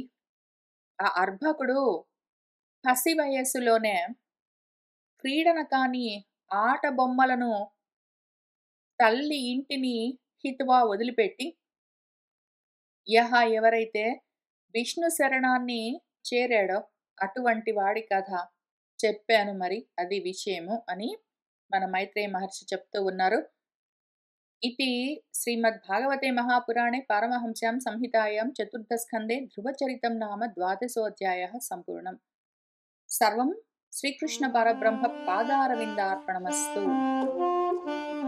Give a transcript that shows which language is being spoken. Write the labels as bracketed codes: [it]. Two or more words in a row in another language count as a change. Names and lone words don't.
[te] ఆ అర్భకుడు పసి వయస్సులోనే క్రీడన కాని ఆట బొమ్మలను తల్లి ఇంటిని హిత్వా వదిలిపెట్టి ఎవరైతే విష్ణు శరణాన్ని చేరాడో అటువంటి వాడి కథ చెప్పాను మరి అది విషయము అని మన మైత్రేయ మహర్షి చెప్తూ ఉన్నారు. [sa] इति श्रीमद्भागवते महापुराणे पारमहंस्यां संहितायां चतुर्थस्कन्धे ध्रुवचरितं नाम द्वादशोऽध्यायः सम्पूर्णम्। सर्वं श्रीकृष्णपरब्रह्म पादारविन्दार्पणमस्तु।